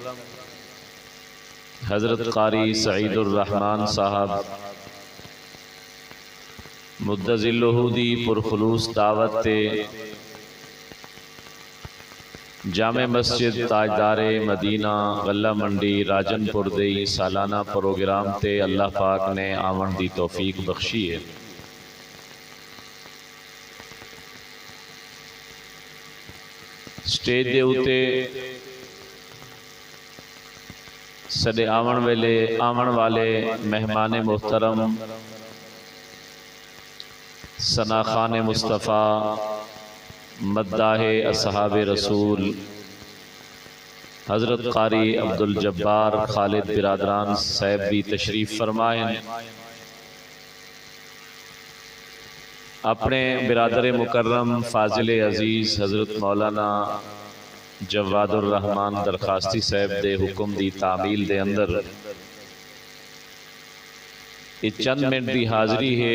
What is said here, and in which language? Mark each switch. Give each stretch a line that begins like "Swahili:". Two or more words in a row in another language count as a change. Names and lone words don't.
Saraiki: حضرت قاری سعید الرحمن صاحب مدظلہ دی پرخلوص دعوت جامع مسجد تاجدارِ مدینہ غلہ منڈی راجنپور دے سالانہ پروگرام تے اللہ پاک نے آون دی توفیق بخشی ہے. سٹیج دے اتے سدے آون والے مہمان محترم ثناء خوان مصطفیٰ مداحِ اصحابِ رسول حضرت قاری عبدالجبار خالد برادران صاحب بھی تشریف فرمائیں. اپنے برادر مکرم فاضل عزیز حضرت مولانا جوادالرحمن درخواستی صاحب دے حکم دی تعمیل دے اندر چند منٹ کی حاضری ہے.